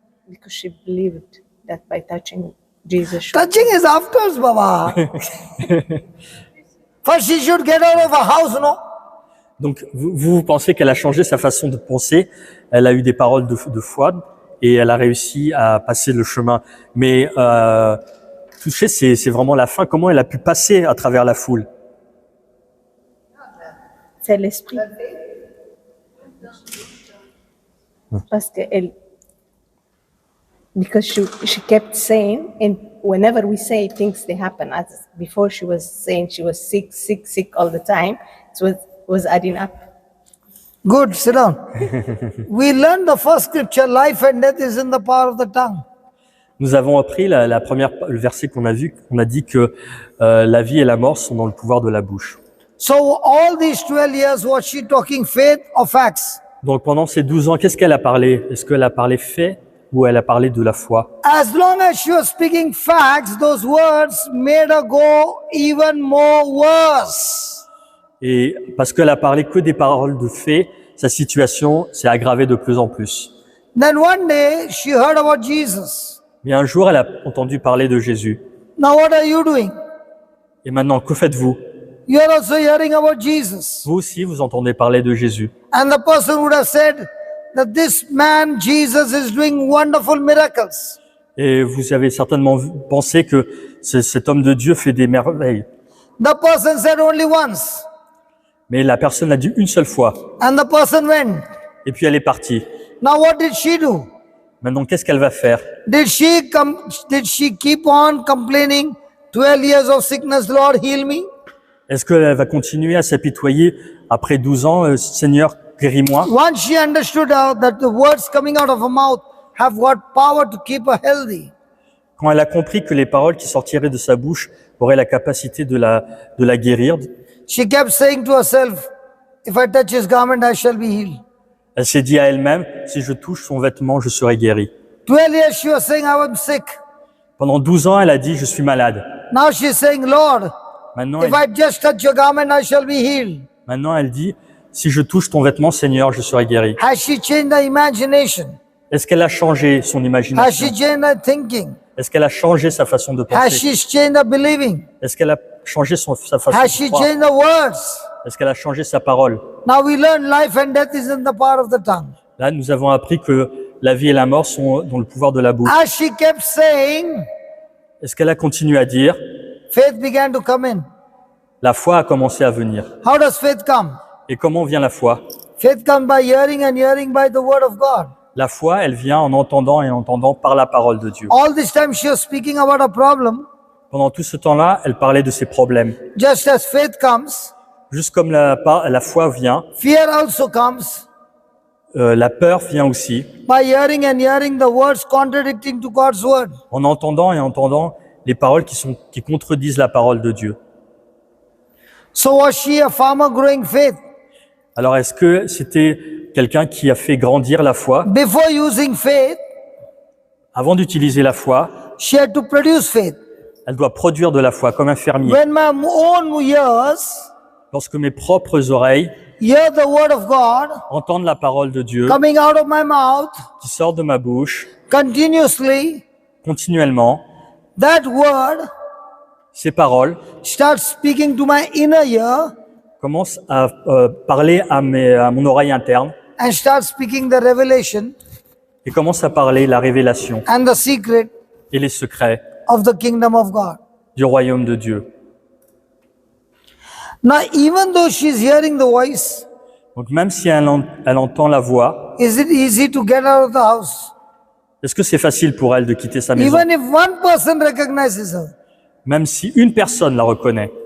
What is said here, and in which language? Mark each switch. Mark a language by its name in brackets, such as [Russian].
[English] because she believed that by touching Jesus, she Touching is afterwards, Baba. First she should get out of her house, no? [French] Donc, vous pensez qu'elle a changé sa façon de penser, elle a eu des paroles de foi et elle a réussi à passer le chemin. Mais toucher, c'est vraiment la fin. Comment elle a pu passer à travers la foule? c'est l'esprit. Parce que elle, [English] because she kept saying, and whenever we say things, they happen. As before, she was saying she was sick all the time. It was adding up. Good, sit down. We learned the first scripture, life and death is in the power of the tongue. [French] Nous avons appris le verset qu'on a vu, on a dit que la vie et la mort sont dans le pouvoir de la bouche. [English] So all these 12 years, was she talking faith or facts? [French] Donc pendant ces 12 ans, qu'est-ce qu'elle a parlé? Est-ce qu'elle a parlé fait ou elle a parlé de la foi? [English] As long as she was speaking facts, those words made her go even more worse. [French] Et parce qu'elle a parlé que des paroles de fait, sa situation s'est aggravée de plus en plus. [English] Then one day she heard about Jesus. [French] Mais un jour, elle a entendu parler de Jésus. [English] Now what are you doing? [French] Et maintenant, que faites-vous? [English] You're also hearing about Jesus. [French] Vous aussi, vous entendez parler de Jésus. [English] And the person would have said that this man, Jesus, is doing wonderful miracles. [French] Et vous avez certainement pensé que cet homme de Dieu fait des merveilles. [English] The person said only once. [French] Mais la personne l'a dit une seule fois. [English] And the person went. [French] Et puis elle est partie. [English] Now what did she do? [French] Maintenant, qu'est-ce qu'elle va faire? [English] Did she keep on complaining? 12 years of sickness, Lord, heal me? [French] Est-ce qu'elle va continuer à s'apitoyer après 12 ans, Seigneur, guéris-moi? [English] Once she understood that the words coming out of her mouth have got power to keep her healthy. [French] Quand elle a compris que les paroles qui sortiraient de sa bouche auraient la capacité de la guérir, [English] She kept saying to herself, if I touch his garment, I shall be healed. [French] elle s'est dit à elle-même, si je touche son vêtement, je serai guérie. [English] 12 years she was saying, I am sick. [French] Pendant 12 ans, elle a dit, je suis malade. [English] Now she's saying, Lord, [French] Maintenant, [English] if I just touch your garment, I shall be healed. [French] maintenant, elle dit, si je touche ton vêtement, Seigneur, je serai guérie. [English] Has she changed her imagination? [French] Est-ce qu'elle a changé son [English] Has [French] imagination? [English] she changed her thinking? [French] Est-ce qu'elle a changé sa façon de [English] Has [French] penser? [English] she changed her believing? [French] Est-ce qu'elle a changé sa façon [English] Has [French] de [English] she [French] croire? [English] changed her words? [French] Est-ce qu'elle a changé sa parole? [English] Now we learn life and death is in the power of the tongue. [French] Là, nous avons appris que la vie et la mort sont dans le pouvoir de la bouche. [English] As she kept saying, [French] Est-ce qu'elle a continué à dire? [English] faith began to come in. [French] La foi a commencé à venir. [English] How does faith come? [French] Et comment vient la foi? [English] Faith comes by hearing and hearing by the word of God. [French] La foi, elle vient en entendant et en entendant par la parole de Dieu. [English] All this time she was speaking about a problem. [French] Pendant tout ce temps-là, elle parlait de ses problèmes. [English] Just as faith comes, [French] Juste comme la foi vient, [English] fear also comes [French] la peur vient aussi. [English] by hearing and hearing the words contradicting to God's word. [French] En entendant et entendant les paroles qui contredisent la parole de Dieu. [English] So was she a farmer growing faith? [French] Alors, est-ce que c'était quelqu'un qui a fait grandir la foi? [English] Before using faith, [French] Avant d'utiliser la foi, [English] she had to produce faith. [French] elle doit produire de la foi, comme un fermier. [English] When my own ears [French] Lorsque mes propres oreilles [English] hear the word of God [French] entendent la parole de Dieu [English] coming out of my mouth [French] qui sort de ma bouche [English] continuously, [French] continuellement, [English] that word [French] ces paroles [English] starts speaking to my inner ear [French] commencent à parler à mon oreille interne [English] and starts speaking the revelation [French] et commencent à parler la révélation [English] and the secret [French] et les secrets [English] of the kingdom of God. [French] du royaume de Dieu. [English] Now, even though she's hearing the voice, [French] Donc même si elle entend la voix, [English] is it easy to get out of the house? [French] est-ce que c'est facile pour elle de quitter sa maison? [English] Even if one person recognizes her, [French] Même si une personne la reconnaît,